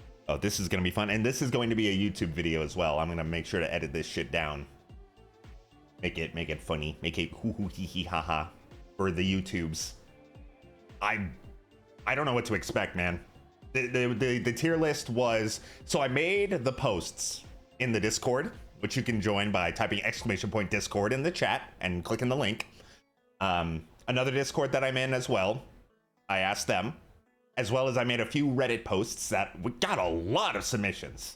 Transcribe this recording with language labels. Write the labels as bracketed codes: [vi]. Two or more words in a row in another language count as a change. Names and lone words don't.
[en] Oh, this is gonna be fun, and this is going to be a YouTube video as well. I'm gonna make sure to edit this shit down. Make it funny. Make it hoo hoo hee hee ha ha for the YouTubes. I don't know what to expect, man. The tier list was, so I made the posts in the Discord, which you can join by typing !Discord in the chat and clicking the link. Another Discord that I'm in as well, I asked them, as well as I made a few Reddit posts that we got a lot of submissions.